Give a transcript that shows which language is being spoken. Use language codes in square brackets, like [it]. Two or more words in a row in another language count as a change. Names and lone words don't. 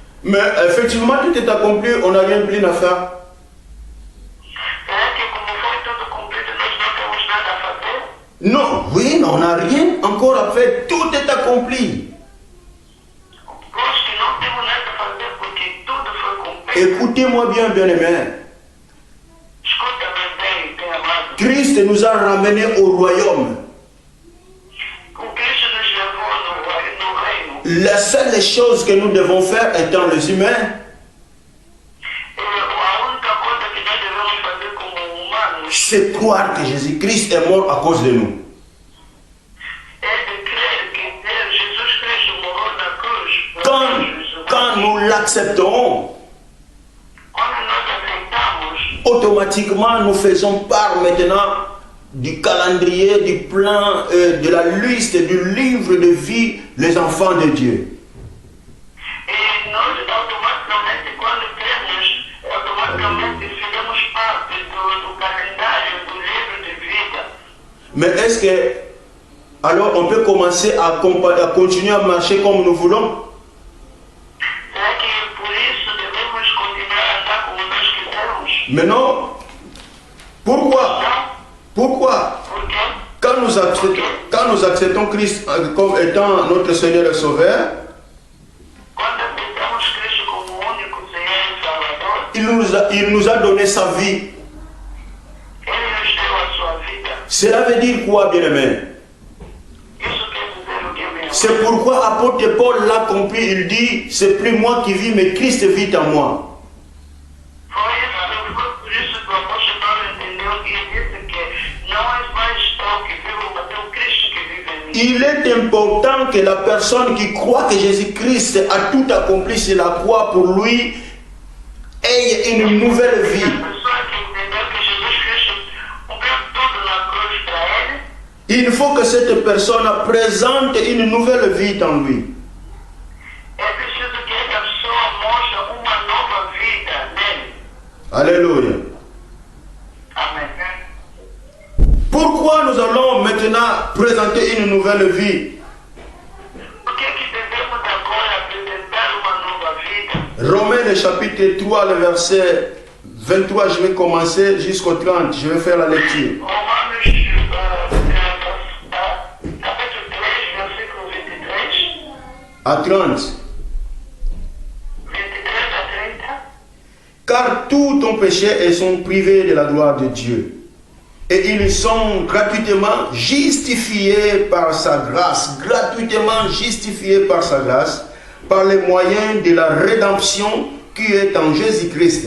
[fr] Mais effectivement, tout est accompli, on n'a rien plus à faire. [pt] Será que como foi tudo cumprido, nós não temos nada a fazer? [fr] Non, oui, on n'a rien encore à faire, tout est accompli. [pt] Acho que não temos nada a fazer porque tudo foi cumprido. [fr] Écoutez-moi bien, bien-aimés. [pt] Escuta-me bem, bem amado. [fr] Christ nous a ramenés au royaume. [pt] O Cristo nos levou no reino. [fr] La seule chose que nous devons faire étant les humains, [pt] A única coisa que nós devemos fazer como humanos [fr] c'est croire que Jésus-Christ est mort à cause de nous. [pt] é de crer que Jesus Cristo morreu na cruz. por nós. [fr] Quand nous l'acceptons, [pt] Quando nós aceitamos, [fr] automatiquement nous faisons part maintenant du calendrier, du plan, de la liste, du livre de vie, les enfants de Dieu. [pt] e nós automaticamente, quando cremos, automaticamente fizemos parte do calendário, do livro de vida. [fr] Mais est-ce que, alors on peut commencer à continuer à marcher comme nous voulons? [pt] Será que por isso devemos continuar a andar como nós quisermos? [fr] Mais non. Pourquoi? [pt] Não? [fr] Pourquoi? [pt] Por quê? [fr] Quand nous acceptons Christ comme étant notre Seigneur et Sauveur, [pt] Quando aceitamos Cristo como o único Senhor e Salvador, [fr] il nous a donné sa vie. [pt] Ele nos deu a sua vida. [fr] Cela veut dire quoi, bien-aimé? [pt] Isso quer dizer o que, meu? [fr] C'est pourquoi apôtre Paul l'a compris, il dit, c'est plus moi qui vis, mais Christ vit en moi. [pt] Foi por isso que o apóstolo Paulo entendeu e disse que não é mais eu que vivo, mas é o Cristo que vive em mim. [fr] Il est important que la personne qui croit que Jésus-Christ a tout accompli sur la croix pour lui ait une nouvelle vie. [pt] A pessoa que entendeu que Jesus Cristo cumpriu tudo na cruz para ele, [fr] Il faut que cette personne présente une nouvelle vie en lui. [pt] é preciso que essa pessoa mostre uma nova vida nele. [fr] Alléluia. [pt] Amém. [fr] Pourquoi nous allons maintenant présenter une nouvelle vie? [pt] Por que devemos agora apresentar uma nova vida? [fr] Romains le chapitre 3, le verset 23, je vais commencer jusqu'au 30, je vais faire la lecture. [pt] Romanos, capítulo 3, versículo 23. [fr] À 30. [pt] 23 a 30. [fr] Car tous ont péché et sont privés de la gloire de Dieu. Et ils sont gratuitement justifiés par sa grâce, par les moyens de la rédemption qui est en Jésus-Christ.